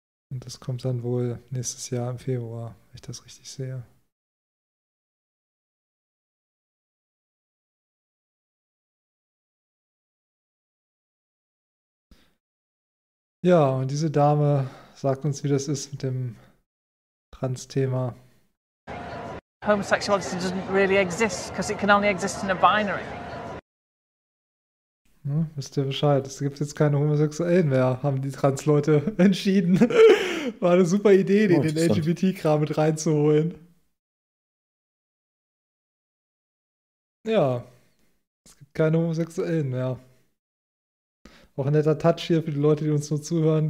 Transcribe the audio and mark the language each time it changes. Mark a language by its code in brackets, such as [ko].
[de] Und das kommt dann wohl nächstes Jahr im Februar, wenn ich das richtig sehe. Ja, und diese Dame sagt uns, wie das ist mit dem Trans-Thema. [en] Homosexuality doesn't really exist, because it can only exist in a binary. [de] Hm, wisst ihr Bescheid, es gibt jetzt keine Homosexuellen mehr, haben die Trans-Leute entschieden. War eine super Idee, die den LGBT-Kram mit reinzuholen. Ja, es gibt keine Homosexuellen mehr. Auch ein netter Touch hier für die Leute, die uns nur zuhören.